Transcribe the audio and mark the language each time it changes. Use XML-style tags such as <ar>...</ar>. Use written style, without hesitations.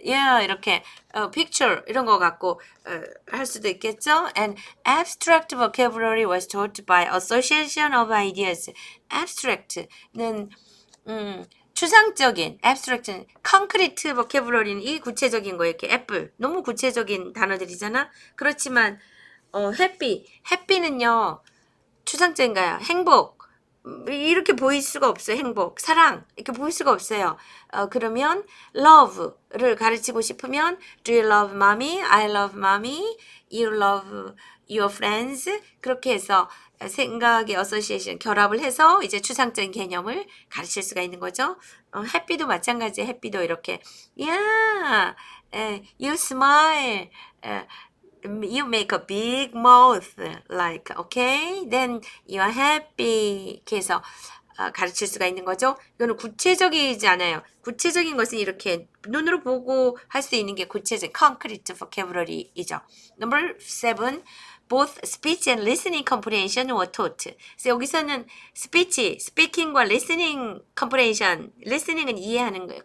<ko>Yeah, 이렇게 picture 이런 거 갖고 할 수도 있겠죠.</ko> <en>And abstract vocabulary was taught by association of ideas.</en> <ko>abstract는 추상적인 abstract는 concrete vocabulary는 이 구체적인 거 이렇게 애플 너무 구체적인 단어들이잖아. 그렇지만 happy는요 추상적인가요? 행복 이렇게 보일 수가 없어요. 행복, 사랑 이렇게 보일 수가 없어요. 그러면 love를 가르치고 싶으면</ko> <en>do you love mommy? I love mommy. You love your friends.</en> <ko>그렇게 해서 생각의 association 결합을 해서 이제 추상적인 개념을 가르칠 수가 있는 거죠. happy도 마찬가지예요. happy도 이렇게</ko> <en>yeah, you smile. You make a big mouth, like, okay? Then you are happy.</en> <ko>이렇게 해서 가르칠 수가 있는 거죠. 이거는 구체적이지 않아요. 구체적인 것은 이렇게 눈으로 보고 할 수 있는 게 구체적, concrete vocabulary이죠.</ko> <en>Number 7. Both speech and listening comprehension were taught.</en> <ko>그래서 여기서는 speaking과 listening comprehension, listening은 이해하는 거예요.</ko>